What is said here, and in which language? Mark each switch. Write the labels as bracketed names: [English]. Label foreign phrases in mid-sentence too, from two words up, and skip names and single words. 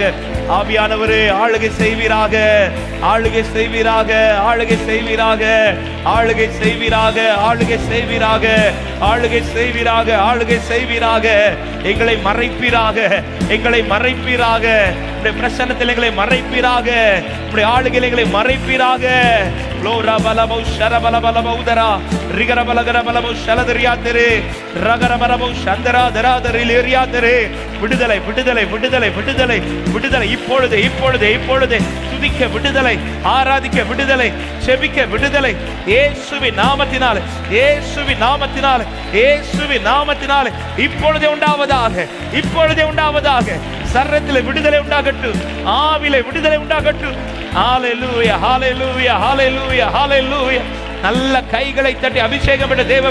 [Tamil] ஆவியானவரே ஆளுகை செய்வீராக, ஆளுகை செய்வீராக, ஆளுகை செய்வீராக, ஆளுகை செய்வீராக, ஆளுகை செய்வீராக, ஆளுகை செய்வீராக, ஆளுகை செய்வீராக. எங்களை மறைப்பீராக, எங்களை மறைப்பீராக, பிரசன்னத்தில் எங்களை மறைப்பீராக, ஆளுகையில் எங்களை மறைப்பீராக. Glora balabo shara balabo udara rigara balagara balabo shaladriyatere ragara balabo shandara daradari leriyatere விடுதலை விடுதலை விடுதலை விடுதலை விடுதலை இப்பொழுது இப்பொழுது இப்பொழுது துதிக்க விடுதலை ஆராதிக்க விடுதலை செபிக்க விடுதலை இயேசுவின் நாமத்தினாலே இயேசுவின் நாமத்தினாலே இயேசுவின் நாமத்தினாலே இப்பொழுதே உண்டாவதாக இப்பொழுதே உண்டாவதாக சரீரத்திலே விடுதலை உண்டாகட்டும் ஆவிலே விடுதலை உண்டாகட்டும் ஹalleluya ஹalleluya ஹalleluya ஹalleluya நல்ல கைகளை தட்டி அபிஷேகம் பெற்ற தேவ